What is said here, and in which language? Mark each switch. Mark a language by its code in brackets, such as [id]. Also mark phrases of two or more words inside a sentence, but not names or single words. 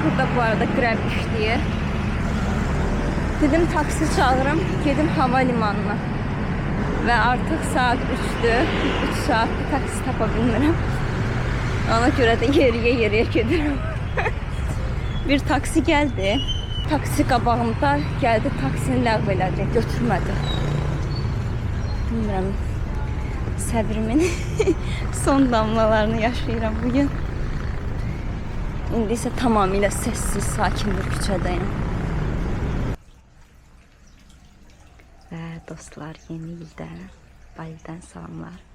[az] Burada bu arada grev işləyir. Dedim taksi çağırım, gedim havalimanına. [tr] Ve artık saat 3'tü. [az] 3 saat taksi tapa bilmirəm. [tr] Ona göre de yeriye gidiyorum. Bir taksi geldi. Taksi qabağımda geldi, [az] taksini ləğv elədi, götürmədi. Bilmirəm. Səbrimin son damlalarını yaşayıram bugün. İndi isə tamamilə sessiz, sakin bir küçədəyim. Və dostlar, yeni ildə Bali'dən salamlar.